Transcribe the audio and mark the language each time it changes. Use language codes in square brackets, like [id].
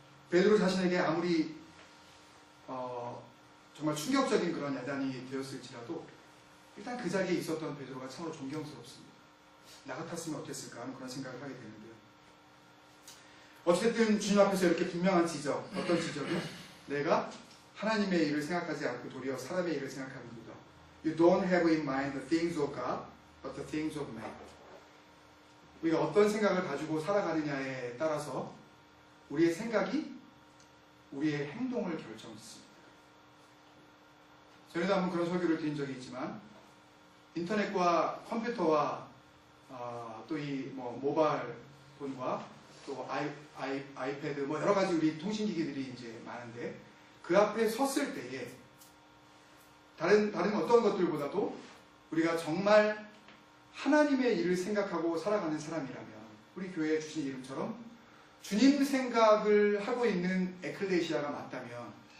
[ko] 베드로 자신에게 아무리 정말 충격적인 그런 야단이 되었을지라도 일단 그 자리에 있었던 베드로가 참으로 존경스럽습니다. 나 같았으면 어땠을까 하는 그런 생각을 하게 되는데요. 어쨌든 주님 앞에서 이렇게 분명한 지적, 어떤 지적은 내가 하나님의 일을 생각하지 않고 도리어 사람의 일을 생각하는 거다. [en] You don't have in mind the things of God, but the things of man. [ko] 우리가 어떤 생각을 가지고 살아가느냐에 따라서 우리의 생각이 우리의 행동을 결정짓습니다. 전에도 한번 그런 설교를 드린 적이 있지만 인터넷과 컴퓨터와 또 이 모바일 폰과 또 아이패드 여러 가지 우리 통신기기들이 이제 많은데 그 앞에 섰을 때에 다른 어떤 것들보다도 우리가 정말 하나님의 일을 생각하고 살아가는 사람이라면 우리 교회에 주신 이름처럼 주님 생각을 하고 있는 에클레시아가 맞다면